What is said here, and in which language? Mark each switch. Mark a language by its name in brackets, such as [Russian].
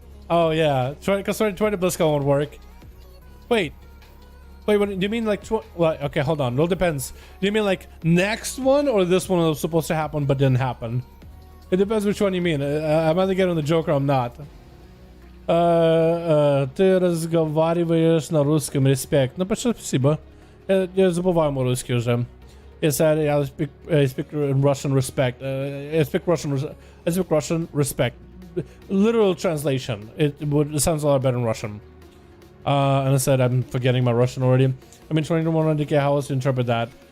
[English] Oh yeah, because 2020 BlizzCon won't work. Wait, what do you mean like? Well, okay, hold on. It all depends. Do you mean like next one or this one was supposed to happen but didn't happen? It depends which one you mean. I'm either getting the joke or I'm not. [Russian] Ты разговариваешь на русском, респект. Ну, большое спасибо. Я забываю мой русский уже. [English] Yes, I speak Russian respect. I speak Russian respect. Literal translation. It sounds a lot better in Russian. And I said I'm forgetting my Russian already. I mean, 21 DK, how else to interpret that?